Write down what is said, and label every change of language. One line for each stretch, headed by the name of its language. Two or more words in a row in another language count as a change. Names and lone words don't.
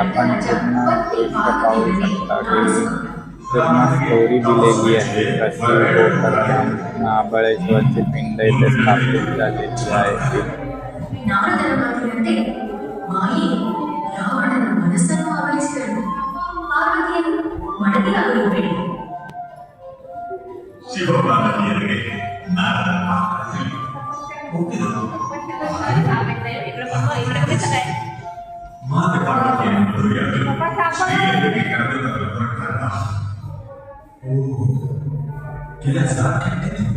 Marathi: आपण पूर्ण दृश्य पाहू शकता की पूर्ण स्टोरी दिलेली आहे. कशी गोकर्ण महाबळेश्वरची पिंड इथे स्थापित झालेली आहे.
Kannada: ನಾರದರ ಮಾಯೆ ರಾವಣನ ಮನಸ್ಸನ್ನು ಆವರಿಸಿದಳು. ಪಾರ್ವತಿಯನ್ನು ಮಡದಿಯಾಗಬೇಡಿ. ಶಿವಪಾರ್ವತಿಯರಿಗೆ ನಾರದ ಮಾತೆ ಪಾರ್ವತಿಯನ್ನು ಮದುವೆಯಾಗಲು ಶ್ರೀಯರಿಗೆ ಕರೆದುಕೊಂಡು ಹೊರಟಾಗ ಕೆಲಸ ಕೆಟ್ಟಿದೆ.